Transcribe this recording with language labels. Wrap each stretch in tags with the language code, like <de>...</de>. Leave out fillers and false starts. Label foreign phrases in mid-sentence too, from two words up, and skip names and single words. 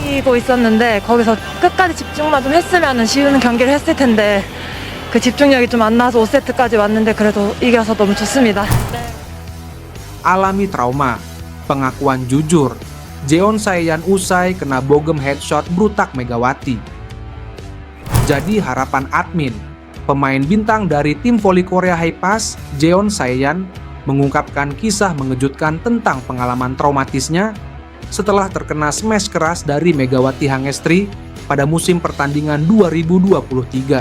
<ko>보고 있었는데 거기서 끝까지 집중만 좀 했으면 쉬운 경기를 했을 텐데 그 집중력이 좀 안 나서 5세트까지 왔는데 그래도 이겨서 너무 좋습니다.</ko> <id>Alami trauma, pengakuan jujur, Jeon Saeyan usai kena bogem headshot brutak Megawati. Jadi harapan admin, pemain bintang dari tim voli Korea Hi-Pass, Jeon Saeyan, mengungkapkan kisah mengejutkan tentang pengalaman traumatisnya setelah terkena smash keras dari Megawati Hangestri pada musim pertandingan 2023.</id>